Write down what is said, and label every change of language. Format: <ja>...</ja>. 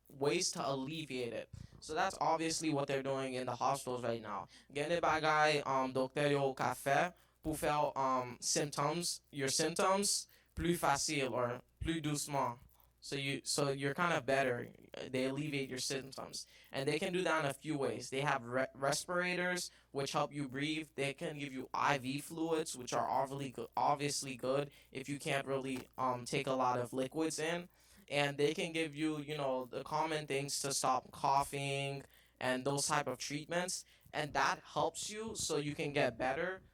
<en>ways to alleviate it. So that's obviously what they're doing in the hospitals right now.</en> <ht>Gende bagay docteur yo ka fe pour faire</ht> <en>your symptoms</en> <ht>plus facile or plus doucement.</ht> <en>So you're kind of better. They alleviate your symptoms, and they can do that in a few ways. They have respirators which help you breathe. They can give you IV fluids, which are obviously good if you can't really take a lot of liquids in, and they can give you the common things to stop coughing and those type of treatments, and that helps you so you can get better.</en>